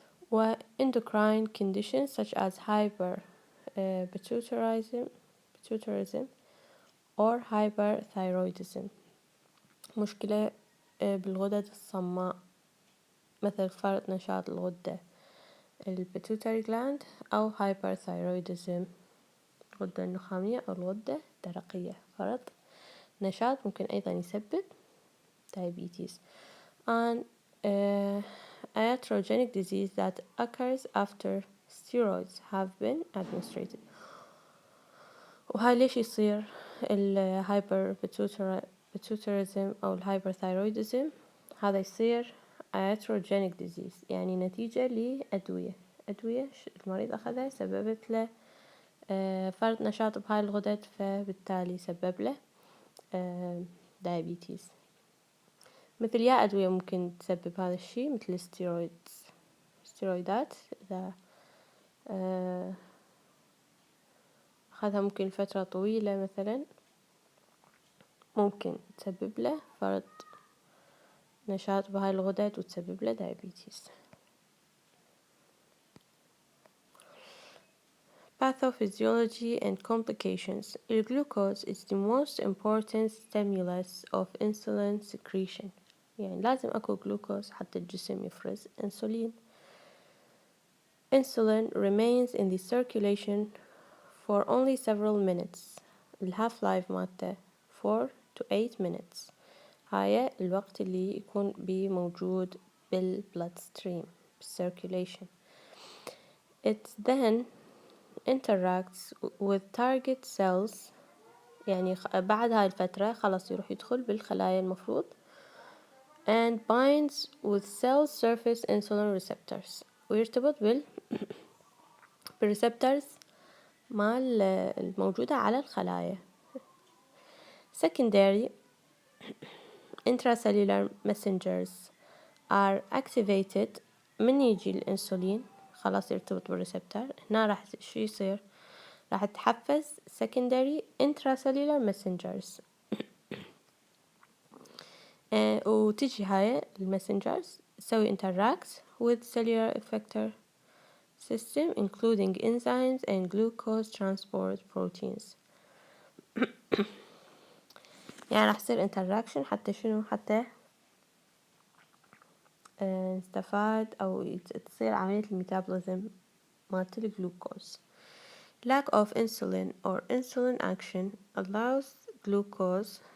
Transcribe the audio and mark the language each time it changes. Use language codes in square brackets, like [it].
[ar] و [en] endocrine conditions such as hyperpituitarism or hyperthyroidism، [ar] مشكلة بالغدد الصماء مثل فرط نشاط الغدة البيتوتري gland أو hyperthyroidism الغدة النخامية أو الغدة الدرقية، فرط نشاط ممكن أيضا يسبب diabetes. [en] and iatrogenic disease that occurs after steroids have been administered. [ar] وهاي ليش يصير الهايبربيتوتيريزم أو الهايبرثايرويدزم؟ هذا يصير iatrogenic disease يعني نتيجة لأدوية المريض أخذها سببت له فرط نشاط بهاي الغدد، فبالتالي سبب له diabetes. مثل يا أدوية ممكن تسبب هذا الشيء مثل الستيرويدات إذا أخذها ممكن فترة طويلة مثلا ممكن تسبب له فرط نشاط بهاي الغدد وتسبب له diabetes. [en] Pathophysiology and complications. The glucose is the most important stimulus of insulin secretion، [ar] يعني لازم أكو جلوكوز حتى الجسم يفرز أنسولين. [en] Insulin remains in the circulation for only several minutes. [ar] الهاف لايف مالته [en] 4 to 8 minutes، [ar] هاي الوقت اللي يكون بيه موجود بالبلاد ستريم circulation. [en] It then interacts with target cells، [ar] يعني بعد هاي الفترة خلاص يروح يدخل بالخلايا المفروض [en] and binds with cell surface insulin receptors، [ar] ويرتبط بالريسبتورز مال الموجودة على الخلايا. [en] Secondary intracellular messengers are activated [ar] من يجي الأنسولين خلاص يرتبط بالريسبتور، هنا راح شو يصير؟ راح تحفز [en] secondary intracellular messengers [ar] وتجي هاي المسنجرز تسوي [en] interact with cellular effector system including enzymes and glucose transport proteins. [ar] يعني راح يصير interaction حتى شنو؟ حتى نستفاد أو تصير عملية الميتابوليزم مالت الجلوكوز. [en] Lack of insulin or insulin action allows glucose.